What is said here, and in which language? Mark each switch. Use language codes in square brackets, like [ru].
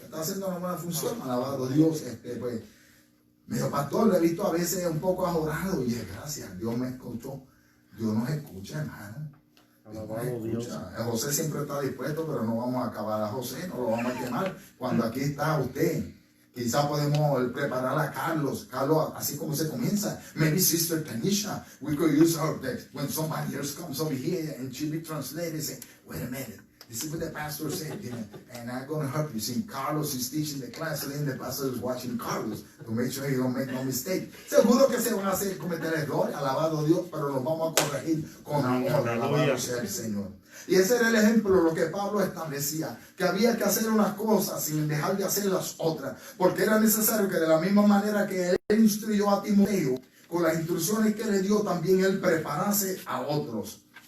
[es] Está haciendo una buena función, alabado Dios. Pues, me dijo, pastor, lo he visto a veces un poco ajorado. Y dije, gracias, Dios me escuchó. Dios nos escucha, hermano. Alabado Dios. José siempre está dispuesto, pero no vamos a acabar a José, no lo vamos a quemar. Cuando aquí está usted, quizá podemos preparar a Carlos. Carlos, así como se comienza. [en] Maybe Sister Tanisha, we could use her text. When somebody else comes over here and she be translated and say, wait a minute, this is what the pastor said, you know, and I'm going to help you. See, Carlos is teaching the class, and then the pastor is watching Carlos to make sure he don't make no mistake. [es] Seguro que se van a hacer cometer errores, alabado Dios, pero nos vamos a corregir con amor, alabado sea el Señor. Y ese era el ejemplo, lo que Pablo establecía, que había que hacer unas cosas sin dejar de hacer las otras, porque era necesario que de la misma manera que él instruyó a Timoteo, con las instrucciones que le dio, también él preparase a otros.